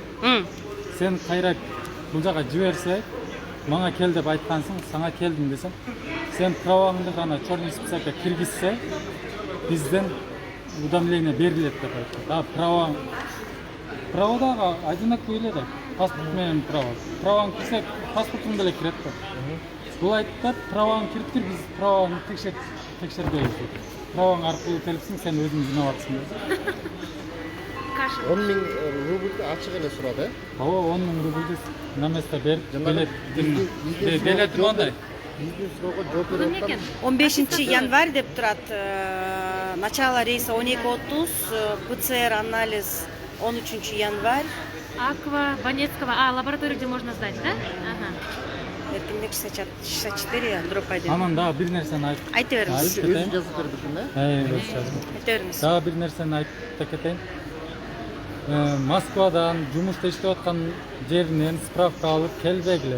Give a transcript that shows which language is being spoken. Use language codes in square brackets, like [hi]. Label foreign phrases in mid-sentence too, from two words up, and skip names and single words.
[ky] Сен кайра бул жака жиберсе, мага кел деп айткансың, сага келдим десем, сен праваңды гана [ru] черный списокко [ky] киргизсе, бизден уведомление берилет деп айтты. Да, право дагы одинаковый эле да. Паспорт менен право. Праваң кирсе, паспортуң деле кирет да. Бул айтат, праваң кириптир, биз праваны текшербейбиз дейт. Праваң аркылуу келипсиң, сен өзүң жинап атсың деп. 10 000 рубльді ачык эле сурады. Ооба, 10 000 рубльді на место берип, билетим ондай. Биздин суроого жооп берип аткан. 15 январь деп турат. [ru] Начало рейса 12:30, ПЦР анализ 13 январь. Аква, Банецкого, лаборатория, где можно сдать, да? [ky] Ага. Эркиндик 64 дроп 1. Анан дагы бир нерсени Айта бериңиз. Өзү жазып бердикин, да? Өзү жазып. Айта бериңиз. Дагы бир нерсени айтып кетейин. Москвадан жумушта иштеп аткан жеринен справка алып келбегиле.